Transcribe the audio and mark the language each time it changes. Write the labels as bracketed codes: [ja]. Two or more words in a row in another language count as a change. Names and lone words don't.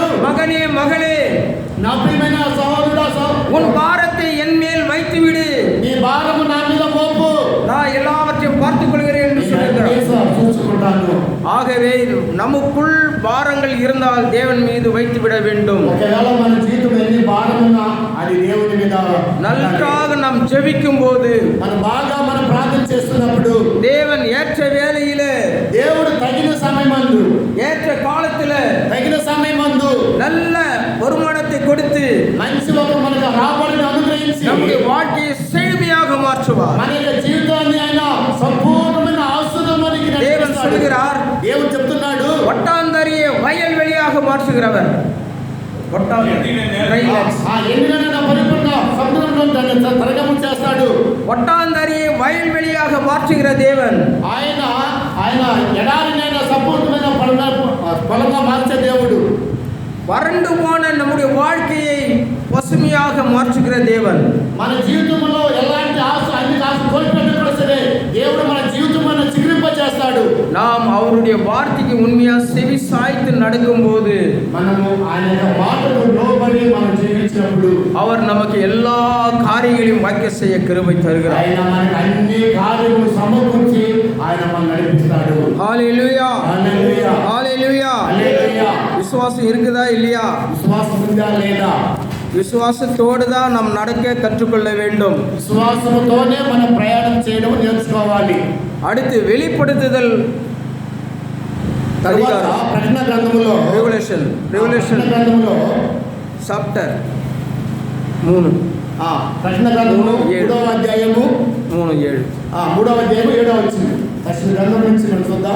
[ta] மகனே மகளே, [te] నా ప్రియమైన సహోదరుడా [ta] உன் பாரத்தை என் மேல் வைத்து விடு. [te] నీ భారము నా మీద మోపు, [ta] நான் எல்லாவற்றையும் பார்த்துக் கொள்கிறேன் என்று சொல்கிறார். [te] చూసుకుంటాను. [ta] ஆகவே நமக்குள் பாரங்கள் இருந்தால் தேவன் மீது வைத்து விட வேண்டும். [te] ఒకవేళ మన జీవితంలో ఎన్ని భారమున్నా అది దేవుని మీద [ta] நன்றாக நாம் ஜெபிக்கும் போது [te] మనం బాగా మనం ప్రార్థన చేస్తున్నప్పుడు [ta] தேவன் ஏற்ற வேளையிலே [te] దేవుడు తగిన సమయమందు [ta] ஏற்ற காலத்துல [te] తగిన సమయమందు [ta] நல்ல வருமானத்தை கொடுத்து [te] మంచి ఒక మనకు రాబడిని అనుగ్రహించి [ta] நம்முடைய வாழ்க்கையை செழுமையாக மாற்றுவார். [te] మన యొక్క జీవితాన్ని ఆయన సంపూర్ణమైన ఆశీర్వాదానికి [ta] தேவன் சொல்கிறார், [te] దేవుడు చెప్తున్నాడు, [ta] ஒட்டாந்தரியை வயல்வெளியாக மாற்றுகிறவர். [te] ఆ ఎండిన పరిపూర్ణ సముద్రంలో దాన్ని తరగము చేస్తాడు. [ta] ஒட்டாந்தரியை வயல்வெளியாக மாற்றுகிற தேவன். [te] ఆయన ఎడారినైనా సంపూర్ణమైన పొలంగా మార్చే దేవుడు. [ta] வறண்டு போன நம்முடைய வாழ்க்கையை பசுமையாக மாற்றுகிற தேவன். [te] మన జీవితంలో ఎలాంటి అన్ని ఆశ కోల్పోయినా సరే దేవుడు మన జీవితంలో చిగురింప చేస్తాడు. [ta] நாம் அவருடைய வார்த்தைக்கு உண்மையா செவி சாய்த்து நடக்கும் போது [te] మనము ఆయన యొక్క మాటకు లోబడి మనం జీవించినప్పుడు [ta] அவர் நமக்கு எல்லா காரியங்களையும் வாய்க்க செய்ய கிருபை தருகிறார். [te] ఆయన మనకు అన్ని కార్యములు సమకూర్చి ఆయన మనల్ని నడిపిస్తాడు. [ta] ஹல்லேலூயா [te] హల్లెలూయా [ta] ஹல்லேலூயா. [te] హల్లెలూయా. [ta] விசுவாசம் இருக்குதா இல்லையா? [te] విశ్వాసం ఉందా లేదా? [ta] விசுவாசத்தோடு தான் நாம் நடக்க கற்றுக்கொள்ள வேண்டும். [te] విశ్వాసముతోనే మనం ప్రయాణం చేయడం నేర్చుకోవాలి. [ta] அடுத்து வெளிப்படுத்துதல் [te] తరువాత ప్రకటన గ్రంథములో [ta] ரெவலேஷன் [te] గ్రంథములో [ta] சாப்டர் 3 [te] ప్రకటన గ్రంథములో 3వ అధ్యాయము 3:7 3వ అధ్యాయము 7వ వచనం. ప్రకటన గ్రంథం నుంచి మనం చూద్దాం.